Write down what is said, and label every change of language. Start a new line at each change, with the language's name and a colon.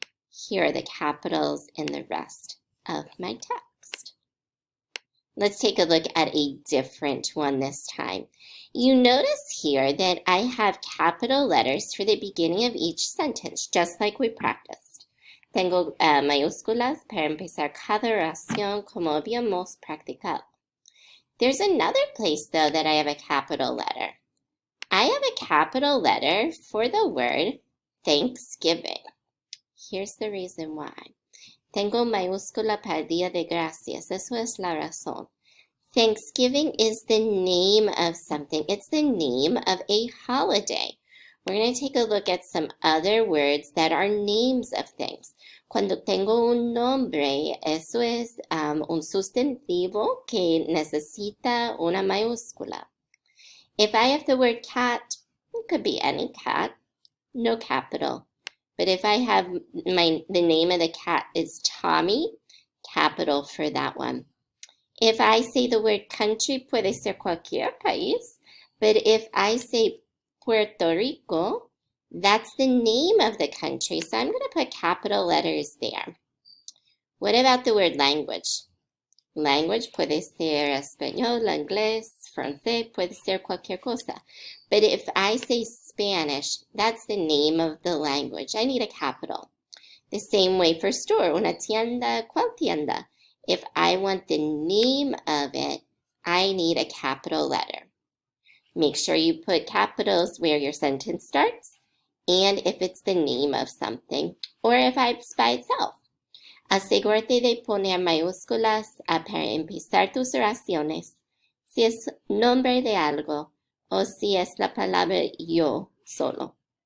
English: Here are the capitals in the rest of my text. Let's take a look at a different one this time. You notice here that I have capital letters for the beginning of each sentence, just like we practiced.
Spanish: Tengo mayúsculas para empezar cada oración como habíamos practicado.
English: There's another place, though, that I have a capital letter. I have a capital letter for the word Thanksgiving. Here's the reason why.
Spanish: Tengo mayúscula para Día de Gracias. Eso es la razón.
English: Thanksgiving is the name of something. It's the name of a holiday. We're going to take a look at some other words that are names of things.
Spanish: Cuando tengo un nombre, eso es un sustantivo que necesita una mayúscula.
English: If I have the word cat, it could be any cat, no capital. But if I have the name of the cat is Tommy, capital for that one. If I say the word country,
Spanish: puede ser cualquier país.
English: But if I say Puerto Rico, that's the name of the country. So I'm going to put capital letters there. What about the word language?
Spanish: Language puede ser español, inglés, francés, puede ser cualquier cosa.
English: But if I say Spanish, that's the name of the language. I need a capital. The same way for store,
Spanish: una tienda, ¿cuál tienda?
English: If I want the name of it, I need a capital letter. Make sure you put capitals where your sentence starts and if it's the name of something or if it's by itself.
Spanish: Asegúrate de poner mayúsculas para empezar tus oraciones, si es nombre de algo o si es la palabra yo solo.